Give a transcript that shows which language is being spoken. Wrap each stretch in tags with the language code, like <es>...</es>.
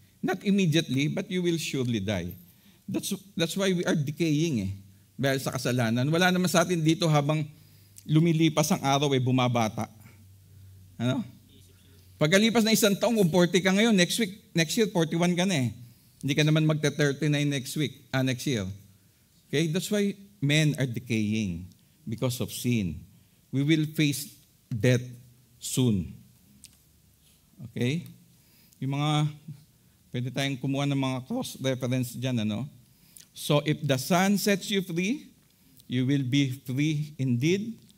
<en>Not immediately, but you will surely die. That's why we are decaying</en> <tl>dahil sa kasalanan. Wala naman sa atin dito habang lumilipas ang araw bumabata. Ano? Pagkalipas na isang taong, kung 40 ka ngayon, next year 41 ka na Hindi ka naman magta-39 next year. Okay?</tl> <en>That's why men are decaying because of sin. We will face death soon. Okay?</en> <tl>Yung mga, pwede tayong kumuha ng mga cross-reference dyan,</tl> <en>So, if the Son sets you free, you will be free indeed.</en>